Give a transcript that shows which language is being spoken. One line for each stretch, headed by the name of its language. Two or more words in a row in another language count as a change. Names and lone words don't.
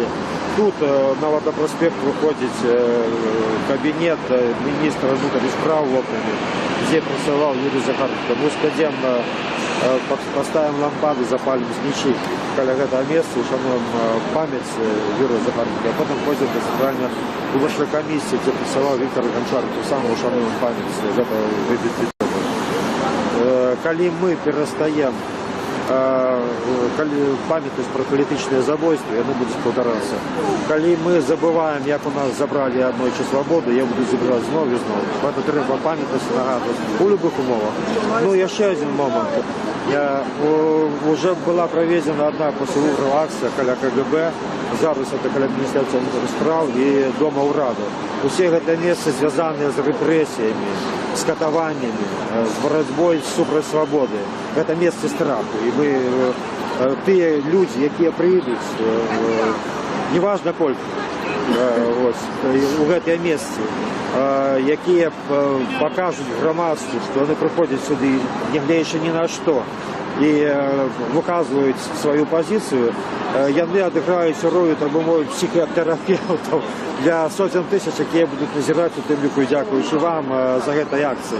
Belarusian: Тут на Вадапраспект выходзіць кабінет міністра
Russian: внутренних справ в округе,
Belarusian: дзе працаваў Юрий Захаренко. Мы складзем,
Russian: поставим лампады, запалим свечи
Belarusian: каля гэтага месца, ушануем памяць Юрия Захаренко,
Russian: а потом пойдем до Центральной
Belarusian: выборчай камісіі, дзе працаваў Віктор Ганчар,
Russian: то самое
Belarusian: ушануем памяць гэтага выбітвіка. Калі мы перастаем памятаць про палітычныя забойствы, яны будуць паўтарацца. Калі мы забываем, як у нас забралі аднойчы свабоду, я буду забіраць зноў і зноў. Гэта трэба памятаць, нагадваць у любых умовах. Ну, яшчэ адзін момант.
Russian: Уже была проведена одна после выборов акция каля КГБ, зараз это каля Министерства внутренних справ и Дома Урада.
Belarusian: Усе гэта месцы звязаныя з рэпрэсіямі, з катаваннямі, з барацьбой супраць свабоды. Гэта месцы страху. І вы, тыя людзі, якія прыйдуць, неважна колькі, у гэтыя месцы, якія пакажуць грамадству, што яны прыходзяць сюды, нягледзячы ні на што, і выказваюць сваю пазіцыю, яны адыграюць ролю, так бы мовіць, псіхатэрапеўтаў для сотен тысяч, якія будуць назіраць у тым ліку, дзякуючы вам за гэтай акцыі.